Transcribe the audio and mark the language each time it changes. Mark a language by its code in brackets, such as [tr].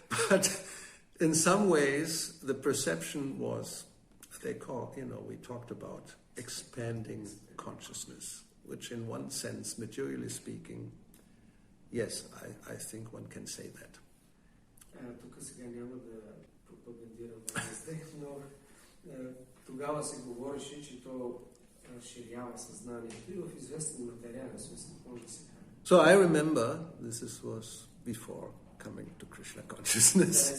[en] But in some ways, the perception was, we talked about expanding consciousness, which in one sense, materially speaking, yes, I think one can say that. [bg] Тук сега няма да пропагандирам LSD, но тогава се говореше, че то разширява съзнанието и в известен материален смисъл може да се каже. [en] So I remember, this was before coming to Krishna consciousness.